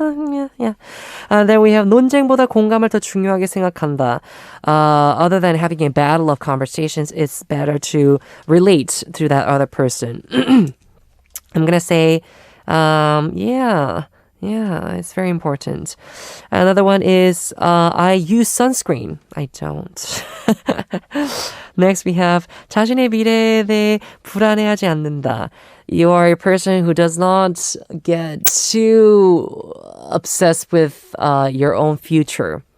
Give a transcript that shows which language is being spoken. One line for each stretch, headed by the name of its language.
English: Then we have
Korean: 논쟁보다 공감을 더 중요하게 생각한다.
English: Other than having a battle of conversations, it's better to relate to that other person. I'm gonna say, yeah, it's very important. Another one is, I use sunscreen. I don't. Next we have
Korean: 자신의 미래에 대해 불안해하지 않는다.
English: You are a person who does not get too obsessed with your own future.